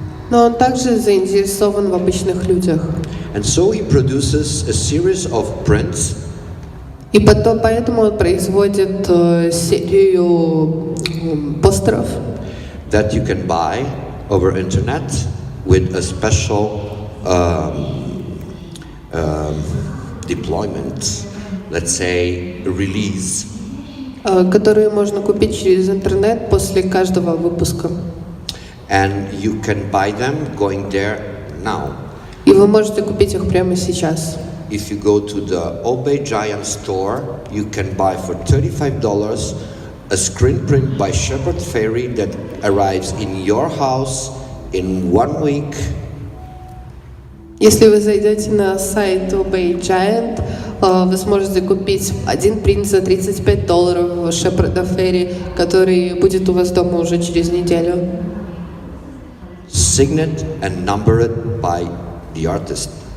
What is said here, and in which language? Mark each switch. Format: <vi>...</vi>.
<ru>Но он также заинтересован в обычных людях.</ru> <en>And so he produces a series of prints</en> <ru>И поэтому он производит серию постеров,</ru> <en>that you can buy over internet with a special deployment, let's say release.</en> <ru>которые можно купить через интернет после каждого выпуска.</ru> <en>And you can buy them going there now.</en> <ru>И вы можете купить их прямо сейчас.</ru> <en>If you go to the Obey Giant store, you can buy for $35 a screen print by Shepard Fairey that arrives in your house in 1 week.</en> <ru>Если вы зайдете на сайт Obey Giant, вы сможете купить один принт за $35 Шепарда Ферри, который будет у вас дома уже через неделю.</ru> <en>Signed and numbered by the artist.</en>